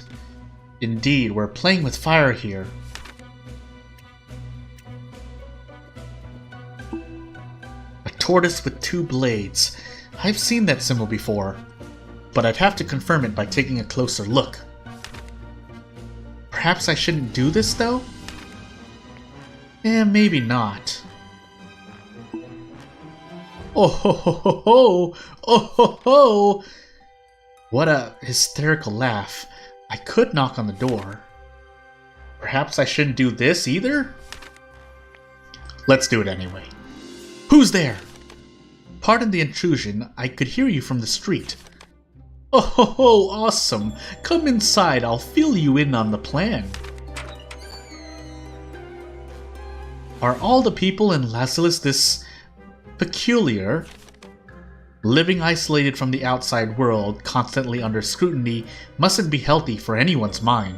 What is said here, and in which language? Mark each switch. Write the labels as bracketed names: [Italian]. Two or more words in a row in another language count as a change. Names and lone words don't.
[English] Indeed, we're playing with fire here. A tortoise with two blades. I've seen that symbol before, but I'd have to confirm it by taking a closer look. Perhaps I shouldn't do this, though? Maybe not. Oh ho ho ho ho! Oh ho ho! What a hysterical laugh. I could knock on the door. Perhaps I shouldn't do this either? Let's do it anyway. Who's there? Pardon the intrusion, I could hear you from the street. Oh ho ho, awesome! Come inside, I'll fill you in on the plan. Are all the people in Lazulis this peculiar? Living isolated from the outside world, constantly under scrutiny, mustn't be healthy for anyone's mind.